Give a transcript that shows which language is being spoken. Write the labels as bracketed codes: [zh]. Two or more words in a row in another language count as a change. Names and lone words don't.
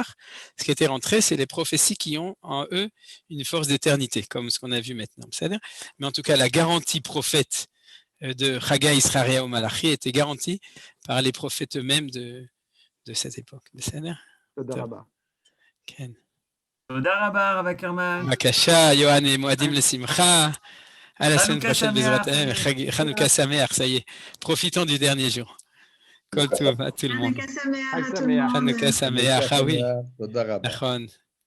[fr] Ce qui était rentré, c'est les prophéties qui ont en eux une force d'éternité, comme ce qu'on a vu maintenant. Mais en tout cas, la garantie prophète de Haggai, Israël ou Malachi était garantie par les prophètes eux-mêmes de cette époque. [he] תודה רבה, רב אקרמן. בבקשה, יוהאן, מועדים לשמחה. [fr] À la semaine Hanouka prochaine, Sameach. [he] בעזרת חנוכה שמח, [fr] ça y est. Profitons du dernier jour. [he] כל טוב [fr] à tout le monde. [he] חנוכה שמח [fr] à tout le Sameach. monde. [he] חנוכה שמח, [fr] ah oui. [he] תודה רבה. נכון.